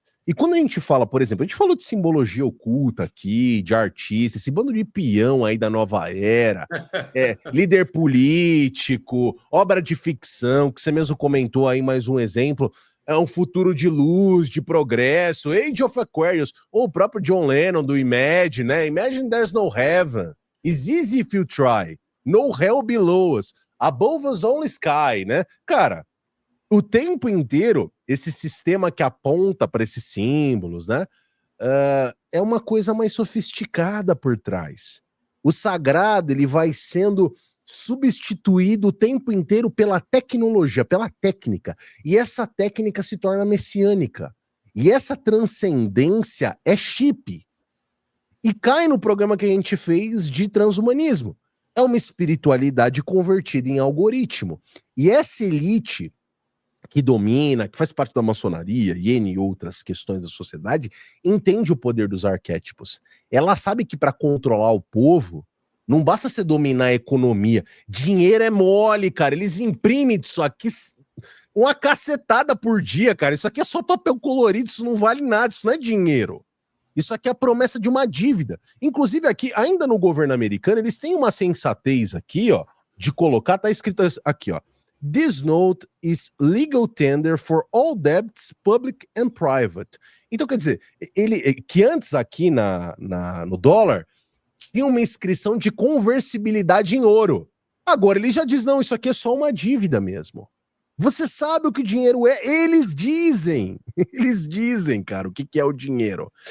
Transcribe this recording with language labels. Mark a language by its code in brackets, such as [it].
[pt] E quando a gente fala, por exemplo, a gente falou de simbologia oculta aqui, de artista, esse bando de peão aí da nova era, líder político, obra de ficção, que você mesmo comentou aí, mais um exemplo, é um futuro de luz, de progresso, Age of Aquarius, ou o próprio John Lennon do Imagine, né? [en] Imagine there's no heaven, it's easy if you try, no hell below us, above us only sky, né? [pt] Cara, o tempo inteiro, esse sistema que aponta para esses símbolos, né? É uma coisa mais sofisticada por trás. O sagrado, ele vai sendo substituído o tempo inteiro pela tecnologia, pela técnica. E essa técnica se torna messiânica. E essa transcendência é chip. E cai no programa que a gente fez de transhumanismo. É uma espiritualidade convertida em algoritmo. E essa elite que domina, que faz parte da maçonaria e N outras questões da sociedade, entende o poder dos arquétipos. Ela sabe que para controlar o povo, não basta você dominar a economia. Dinheiro é mole, cara. Eles imprimem isso aqui uma cacetada por dia, cara. Isso aqui é só papel colorido, isso não vale nada, isso não é dinheiro. Isso aqui é a promessa de uma dívida. Inclusive aqui, ainda no governo americano, eles têm uma sensatez aqui, ó, de colocar, tá escrito aqui, ó. [en] This note is legal tender for all debts, public and private. [pt] Então, quer dizer, que antes aqui no dólar tinha uma inscrição de conversibilidade em ouro. Agora ele já diz, não, isso aqui é só uma dívida mesmo. Você sabe o que o dinheiro é? Eles dizem, cara, o que é o dinheiro.